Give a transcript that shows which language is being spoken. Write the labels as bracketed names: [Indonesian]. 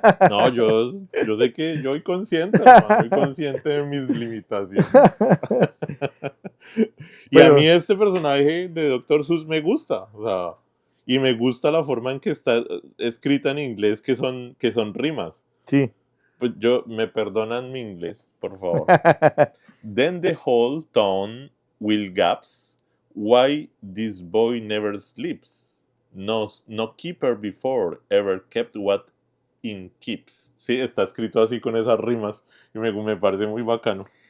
[Spanish] No, yo sé que yo soy consciente, hermano, muy consciente de mis limitaciones. Y a mí este personaje de Dr. Seuss me gusta, o sea, y me gusta la forma en que está escrita en inglés, que son rimas. Sí. Pues me perdonan mi inglés, por favor. [English] Then the whole town will gasp, why this boy never sleeps. No keeper before ever kept what in keeps. [Spanish] Sí, está escrito así con esas rimas y me parece muy bacano.